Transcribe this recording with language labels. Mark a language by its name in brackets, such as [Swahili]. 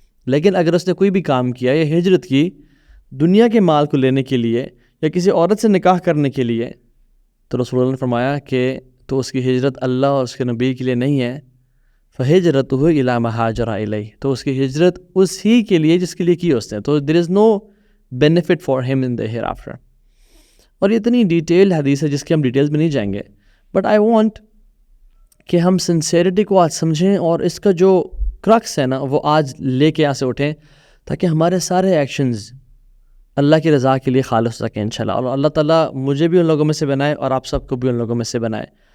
[Urdu] لیکن اگر اس نے کوئی بھی کام کیا یا ہجرت کی دنیا کے مال کو لینے کے لیے یا کسی عورت سے نکاح کرنے کے لیے، تو رسول اللہ نے فرمایا کہ تو اس کی ہجرت اللہ اور اس کے نبی کے لیے نہیں ہے. [Arabic] فہجرتہ الی ما ہاجر الیہ، [Urdu] تو اس کی ہجرت اس ہی کے لیے جس کے لیے کی اس نے. [English] تو there is no benefit for ہم in the hereafter. [Urdu] اور یہ اتنی ڈیٹیل حدیث ہے جس کی ہم ڈیٹیلز میں نہیں جائیں گے، [English] but I want [Urdu] کہ ہم سنسیریٹی کو آج سمجھیں اور اس کا جو کرکس ہے نا وہ آج لے کے یہاں سے اٹھیں، تاکہ ہمارے سارے ایکشنز اللہ کی رضا کے لیے خالص رکھیں انشاءاللہ. اور اللہ تعالیٰ مجھے بھی ان لوگوں میں سے بنائے اور آپ سب کو بھی ان لوگوں میں سے بنائے.